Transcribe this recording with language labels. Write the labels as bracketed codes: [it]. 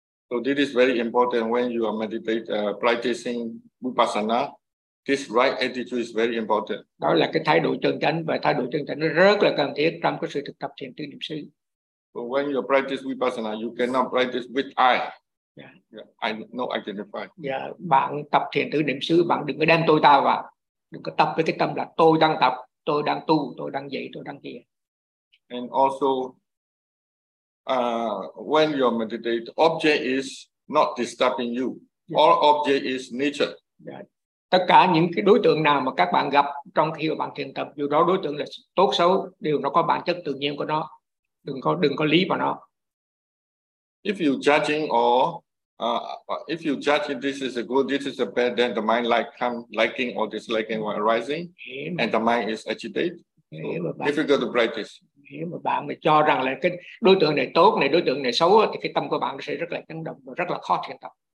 [en] So this is very important when you are practicing vipassana. This right attitude is very important. [vi] Đó là cái thái độ chân chánh, và thái độ chân chánh rất là cần thiết trong cái sự thực tập thiền tư niệm xứ. [en] So when you practice vipassana, you cannot practice with I. Yeah. I no identify. [vi] Yeah, bạn tập thiền tư niệm xứ, bạn đừng có đem tôi ta vào, đừng có tập với cái tâm là tôi đang tập, tôi đang tu, tôi đang dạy, tôi đang kia. [en] And also, when you meditate, object is not disturbing you. Yeah. All object is nature. Yeah. [vi] Tất cả những cái đối tượng nào mà các bạn gặp trong khi mà bạn thiền tập, dù đó đối tượng là tốt xấu, đều nó có bản chất tự nhiên của nó. Đừng có lý vào nó. [en] If you judging or if you judging this is a good, this is a bad, then the mind like come liking or disliking or arising, yeah, and the mind is agitated. So difficult to practice. [vi] Nếu mà bạn mà cho rằng là cái đối tượng này tốt này, đối tượng này xấu, thì cái tâm của bạn sẽ rất là chấn động và rất là khó thiền tập.